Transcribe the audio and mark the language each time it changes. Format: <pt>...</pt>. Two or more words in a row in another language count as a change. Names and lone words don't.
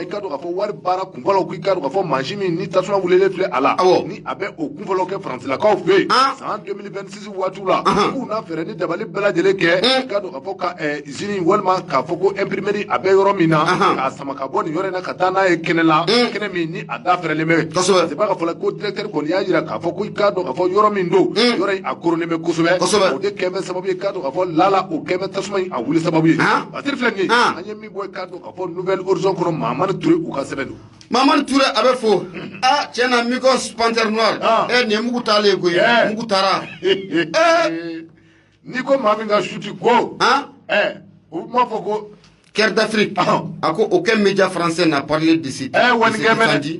<bm>k'a dɔn k'a fɔ wari baara kunfɔlɔw k'i k'a dɔn k'a fɔ mansin min ni tasuma wulilen filɛ a la ni a bɛ o kunfɔlɔw kɛ faransilakaw fɛ yen san 2026 waatiw la k'u na fɛɛrɛ ni dabali bɛɛ lajɛlen kɛ i k'a dɔn k'a fɔ ka usine walima k'a fɔ ko imprimerie a bɛ yɔrɔ min na k'a sama ka bɔ nin yɔrɔ in na ka taa n'a ye kɛnɛ la kɛnɛ min ni a da fɛrɛlen bɛ</bm> <fr>c'est pas</fr> <bm>ka fɔ ko directeur kɔni y'a jira k'a fɔ ko i k'a dɔn k'a fɔ yɔrɔ min don yɔrɔ in a koronnen bɛ kosɛbɛ o de kɛ bɛ sababu ye k'a dɔn k'a fɔ lala o kɛ bɛ tasuma in a wuli sababu ye Bassirou filɛ nin ye an ye min bɔ i k'a dɔn k'a fɔ Nouvelle Horizon kɔnɔ Mamani Touré u ka sɛbɛn don Mamani Touré a bɛ fo tiɲɛ na Migos Panthère Noire nin ye mugu taalen ye koyi mugu taara n'i ko maa min ka suti ko u m'a fɔ ko</bm> <fr>Caire d'Afrique. Aucun média français n'a parlé de cet incendie.</fr>